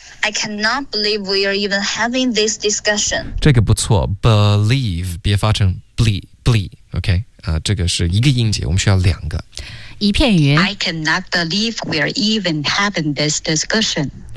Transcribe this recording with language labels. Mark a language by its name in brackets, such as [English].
[English] I cannot believe we are even having this discussion. [Chinese] 这个不错 ，believe 别发成 ble，OK、okay? 这个是一个音节，我们需要两个。一片云 [English] I cannot believe we are even having this discussion.